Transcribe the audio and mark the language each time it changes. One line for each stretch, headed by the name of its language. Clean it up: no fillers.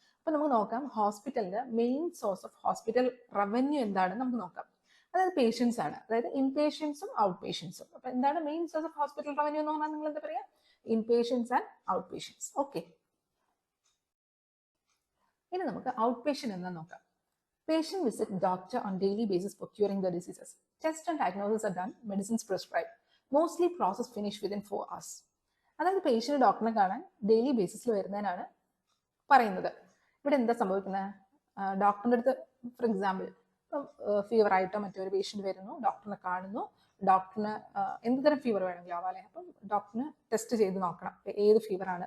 Malayalam: അപ്പൊ നമുക്ക് നോക്കാം ഹോസ്പിറ്റലിന്റെ main source of hospital revenue എന്താണെന്ന് നമുക്ക് നോക്കാം. അതായത് പേഷ്യൻസ് ആണ്, അതായത് ഇൻപേഷ്യൻസും ഔട്ട് പേഷ്യൻസും. അപ്പൊ എന്താണ് main source of hospital revenue എന്ന് പറഞ്ഞാൽ നിങ്ങൾ എന്താ പറയാ? Inpatients and out patients. Okay, ഇനി നമുക്ക് ഔട്ട് പേഷ്യന്റ് എന്താ നോക്കാം.
English: Patient visit doctor on daily basis for curing the diseases. Test and diagnosis are done. Medicines prescribed. Mostly process finish within 4 hours.
Malayalam: അതായത് പേഷ്യന്റ് ഡോക്ടറിനെ കാണാൻ ഡെയിലി ബേസിസിൽ വരുന്നതിനാണ് പറയുന്നത്. ഇവിടെ എന്താ സംഭവിക്കുന്നത്? ഡോക്ടറിന്റെ അടുത്ത് ഫോർ എക്സാമ്പിൾ ഫീവർ ആയിട്ടോ മറ്റൊരു പേഷ്യന്റ് വരുന്നു, ഡോക്ടറിനെ കാണുന്നു. ഡോക്ടറിന് എന്ത് തരം ഫീവർ വേണമെങ്കിലും ആവാല്ലേ. അപ്പം ഡോക്ടറിന് ടെസ്റ്റ് ചെയ്ത് നോക്കണം ഏത് ഫീവറാണ്.